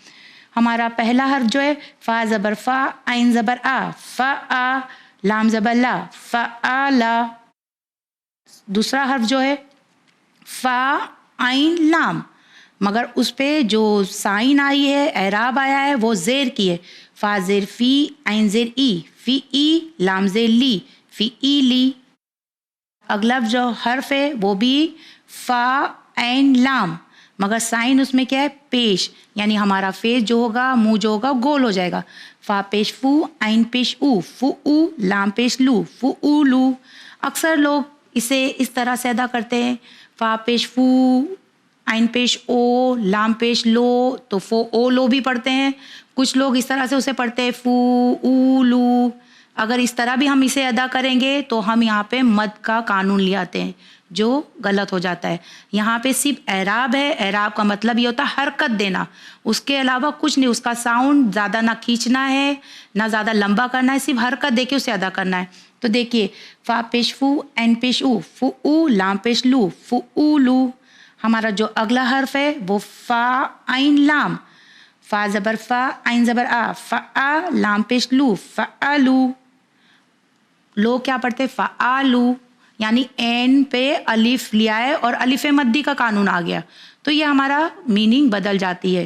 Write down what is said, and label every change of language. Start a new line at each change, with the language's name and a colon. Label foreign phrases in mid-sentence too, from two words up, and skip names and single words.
Urdu: ہمارا پہلا حرف جو ہے فا زبر فا، عین زبر آ، فا آ، لام زبر لا، فا آ لا۔ دوسرا حرف جو ہے فا عین لام، مگر اس پہ جو سائن آئی ہے، اعراب آیا ہے وہ زیر کی ہے۔ فا زیر فی، عین زیر ای، فی ای، لام زیر لی، فی ای لی۔ اگلا جو حرف ہے وہ بھی فا عین لام، مگر سائن اس میں کیا ہے، پیش، یعنی ہمارا فیس جو ہوگا، منہ جو ہوگا گول ہو جائے گا۔ فا پیش فو، عین پیش او، فو او، لام پیش لو، فو او لو۔ اکثر لوگ اسے اس طرح سے ادا کرتے ہیں، فا پیش فو، عین پیش او، لام پیش لو، تو فو او لو بھی پڑھتے ہیں۔ کچھ لوگ اس طرح سے اسے پڑھتے ہیں فو او لو۔ اگر اس طرح بھی ہم اسے ادا کریں گے تو ہم یہاں پہ مد کا قانون لے آتے ہیں جو غلط ہو جاتا ہے۔ یہاں پہ صرف اعراب ہے، اعراب کا مطلب یہ ہوتا ہے حرکت دینا، اس کے علاوہ کچھ نہیں، اس کا ساؤنڈ زیادہ نہ کھینچنا ہے نہ زیادہ لمبا کرنا ہے، صرف حرکت دے کے اسے ادا کرنا ہے۔ تو دیکھیے فا پیش فو، عین پیش او، فو او، لام پیش لو، فو او لو۔ ہمارا جو اگلا حرف ہے وہ فا عین لام، فا زبر فا، عین زبر آ، فا آ، لام پیش لو، فا آ لو۔ لوگ کیا پڑھتے فا آ لو، یعنی عین پہ الف لیا ہے اور الف مدی کا قانون آ گیا، تو یہ ہمارا میننگ بدل جاتی ہے۔